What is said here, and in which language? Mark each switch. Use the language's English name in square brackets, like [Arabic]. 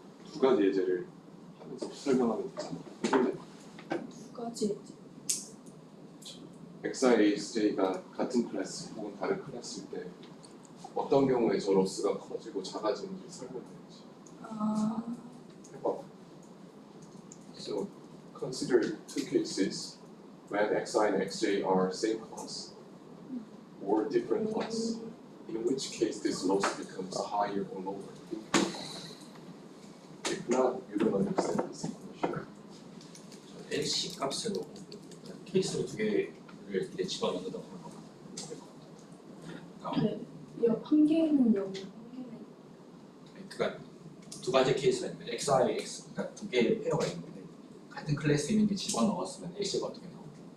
[Korean] 두 가지 예제를 하면서 설명하면 되잖아. 두 가지. XIAJ가 같은 클래스 혹은 다른 클래스일 때 어떤 경우에 저 로스가 커지고 작아지는지 설명해야지. 해봐. [English] So consider two cases when XI and XJ are same class or different class. In which case this loss becomes higher or lower. If not, you don't understand this equation. [Korean] LC 값으로 케이스를 두 개를 이렇게 집어넣는다고 생각하면 네. 한 개는 여기, 한 개는. 그러니까 두 가지 케이스가 있는데 XI, X 그러니까 두 개의 페어가 있는데 같은 클래스에 있는 게 집어넣었으면 LC가 어떻게 나오고